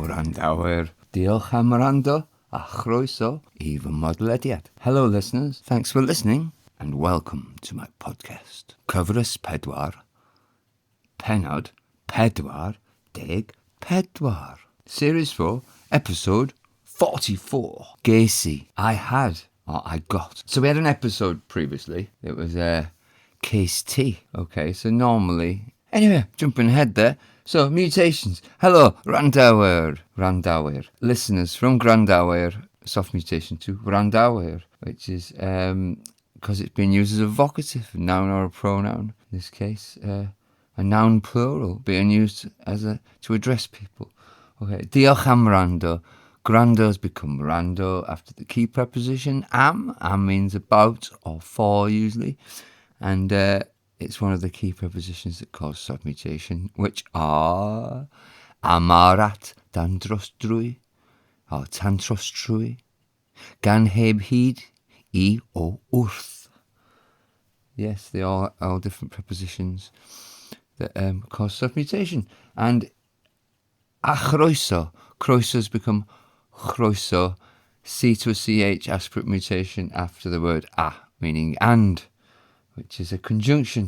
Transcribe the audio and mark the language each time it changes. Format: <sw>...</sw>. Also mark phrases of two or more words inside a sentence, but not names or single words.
<cy>wrandawyr. Diolch am wrando a chroeso I fy mhodlediad.</cy> <en>Hello listeners, thanks for listening and welcome to my podcast.</en> <cy>Cyfres pedwar, pennod pedwar deg pedwar.</cy> <en>Series 4, episode 44. Ges I had, or I got. So we had an episode previously. It was case T. Okay, so normally... Anyway, jumping ahead there. So, mutations. Hello, wrandawyr. Listeners from wrandawyr, soft mutation to wrandawyr, which is because it's been used as a vocative, a noun or a pronoun. In this case, a noun plural being used as to address people. Okay,</en> <cy>diolch am wrando.</cy> <en>Wrando has become wrando after the key preposition am. Am means about or for usually. And it's one of the key prepositions that cause soft mutation, which are</en> <cy>amarat dan drostrwy,</cy> <en>or</en> <cy>tan trostrwy, gan heb hyd, I o wrth.</cy> <en>Yes, they are all different prepositions that cause soft mutation. And</en> <cy>a chroeso</cy> <en>has become chroeso, C to a CH aspirate mutation after the word a, meaning and, which is a conjunction.</en>